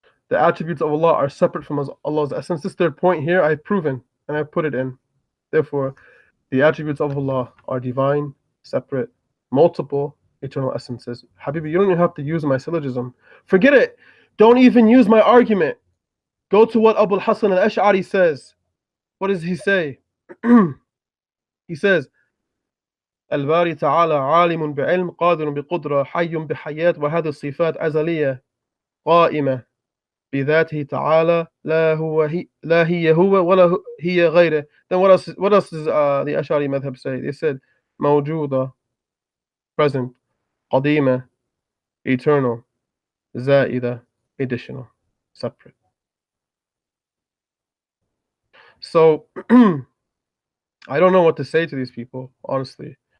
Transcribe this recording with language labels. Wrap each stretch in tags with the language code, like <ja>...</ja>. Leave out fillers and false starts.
<en>The attributes of Allah are separate from Allah's essence. This third point here I've proven and I've put it in. Therefore, the attributes of Allah are divine, separate, multiple, eternal essences. Habibi, you don't even have to use my syllogism. Forget it. Don't even use my argument. Go to what Abu al-Hasan al-Ash'ari says. What does he say? He says,</en> <ar>الباري تعالى عالم بعلم قادر بقدرة حي بحياة وهذه الصفات أزلية قائمة بذاته تعالى لا هي هو ولا هي غيره.</ar> <en>Then what else does the Ash'ari madhab say? They said موجودة, present, قديمة, eternal, زائدة, additional, separate. So I don't know what to say to these people, honestly.</en>